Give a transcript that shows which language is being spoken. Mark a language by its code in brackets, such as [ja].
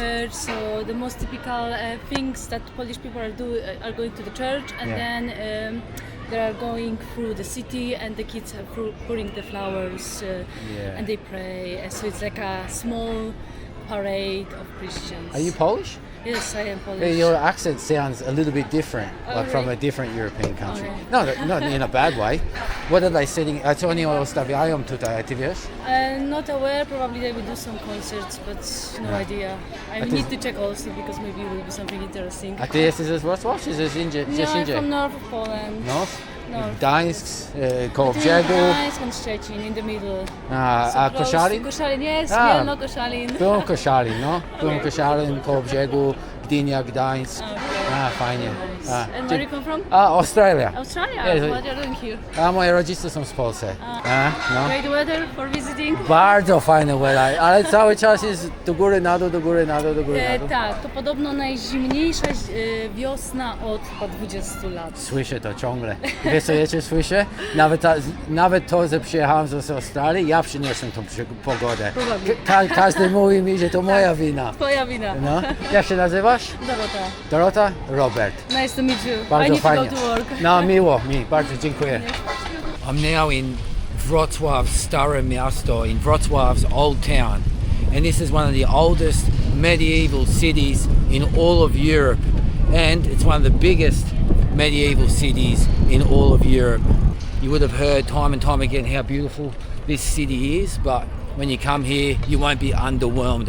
[en] So the most typical things that Polish people are going to the church, and then they are going through the city, and the kids are putting the flowers and they pray. So it's like a small parade of Christians. Are you Polish? Yes, I am Polish. Yeah, your accent sounds a little bit different, like from a different European country. No, not in a bad way. What are they sitting? [pl] Co oni ustawiają tutaj, ty wiesz? [en] Not aware, probably they will do some concerts, but no idea. I need to check also, because maybe it will be something interesting. [pl] A ty jesteś ze Wrocław, czy gdzieś indziej? [en] No, I'm from north of Poland. North? North. [pl] Gdańsk, koło brzegu. [en] Gdańsk and Szczecin, in the middle. [pl] A Koszalin? [en] Koszalin, yes, Mielno, Koszalin. [pl] Byłem Koszalin, no. Byłem Koszalin, koło brzegu, Gdynia, Gdańsk. Fajnie. [en] And where you come from? Australia. Australia? Yes. What are you doing here? [pl] Moje rodzice są z Polski. No. [en] Great weather for visiting? [pl] Bardzo fajne weather, ale cały czas jest do góry, na dół, do góry, na dół, do góry, na dół. Tak, to podobno najzimniejsza wiosna od chyba 20 lat. Słyszę to ciągle. Wiesz co jeszcze słyszę? Nawet to, że przyjechałem z Australii, ja przyniosłem tą pogodę. Każdy mówi mi, że to moja wina. Twoja wina. No. Jak się nazywasz? Dorota. Dorota? Robert. [en] Nice to meet you. [pl] Bardzo [en] I need [pl] fajnie. [en] to go to work. [pl] No, miło mi, bardzo dziękuję. [en] I'm now in Wrocław's Stare Miasto, in Wrocław's old town. And this is one of the oldest medieval cities in all of Europe. And it's one of the biggest medieval cities in all of Europe. You would have heard time and time again how beautiful this city is, but when you come here, you won't be underwhelmed.